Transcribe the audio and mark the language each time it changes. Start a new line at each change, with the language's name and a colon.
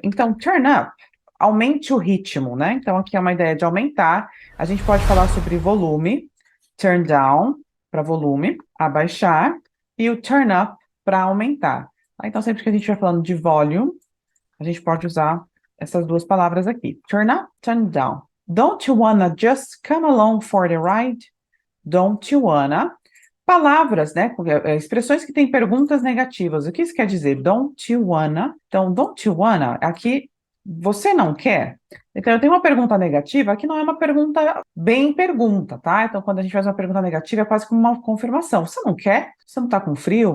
Portuguese: Então, turn up, aumente o ritmo, né? Então aqui é uma ideia de aumentar, a gente pode falar sobre volume, turn down, para volume, abaixar, e o turn up para aumentar. Então, sempre que a gente estiver falando de volume, a gente pode usar essas duas palavras aqui.
English: Turn up, turn down. Don't you wanna just come along for the ride? Don't you wanna?
Portuguese: Palavras, né? Expressões que têm perguntas negativas. O que isso quer dizer?
English: Don't you wanna?
Portuguese: Então,
English: don't you wanna,
Portuguese: aqui, você não quer? Então, eu tenho uma pergunta negativa que não é uma pergunta bem pergunta, tá? Então, quando a gente faz uma pergunta negativa, é quase como uma confirmação. Você não quer? Você não tá com frio?